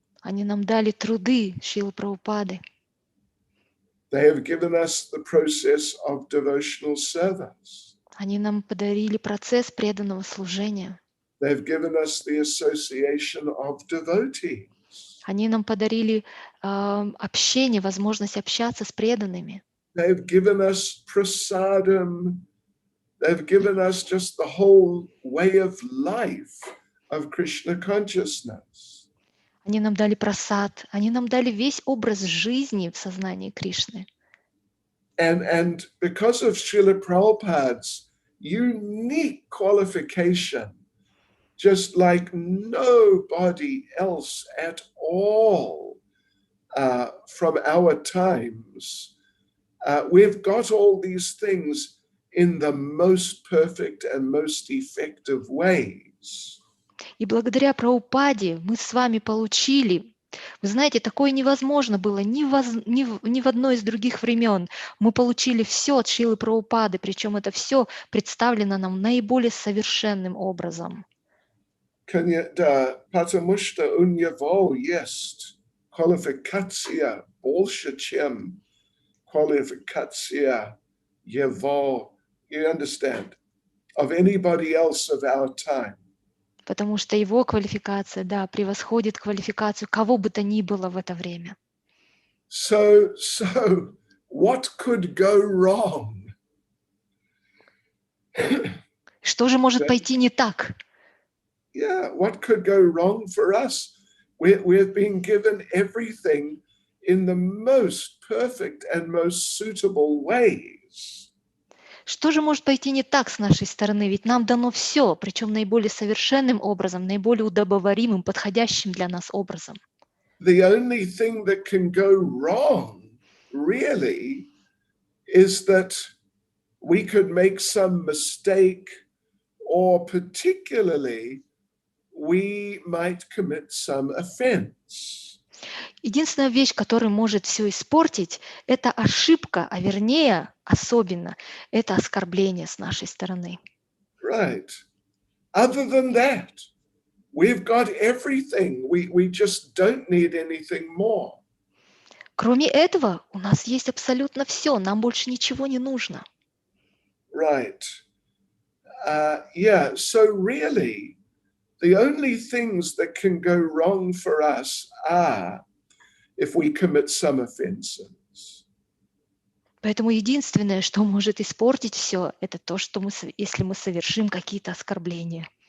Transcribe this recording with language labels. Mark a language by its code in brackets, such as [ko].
[ru] Они нам дали труды Шрилы Прабхупады. [en] They have given us the process of devotional service. [ru] Они нам подарили процесс преданного служения. [en] They have given us the association of devotees. [ru] Они нам подарили общение, возможность общаться с преданными. [en] They have given us prasadam. They have given us just the whole way of life of Krishna consciousness. [ru] Они нам дали прасад, они нам дали весь образ жизни в сознании Кришны. [en] And because of Srila Prabhupada's unique qualification, just like nobody else at all from our times, we've got all these things in the most perfect and most effective ways. [ru] И благодаря Прабхупаде мы с вами получили, вы знаете, такое невозможно было ни в одно из других времен. Мы получили все от Шрилы Прабхупады, причем это все представлено нам наиболее совершенным образом. Потому что у него есть квалификация больше, чем квалификация его, [en] you understand, of anybody else of our time. [ru] Потому что его квалификация, да, превосходит квалификацию кого бы то ни было в это время. [en] So what could go wrong? [ru] Что же может пойти не так? [en] Yeah, what could go wrong for us? We've been given everything in the most perfect and most suitable ways. [ru] Что же может пойти не так с нашей стороны? Ведь нам дано все, причем наиболее совершенным образом, наиболее удобоваримым, подходящим для нас образом. [en] The only thing that can go wrong, really, is that we could make some mistake, or particularly, we might commit some offense. [ru] Единственная вещь, которая может все испортить, это ошибка, а вернее, особенно, это оскорбление с нашей стороны. [en] Right. Other than that, we've got everything. We just don't need anything more. [ru] Кроме этого, у нас есть абсолютно все, нам больше ничего не нужно. [en] Right. Yeah, so really, the only things that can go wrong for us are if we commit some offenses. [ru] Поэтому единственное, что может испортить все, это то, что если мы совершим какие-то оскорбления.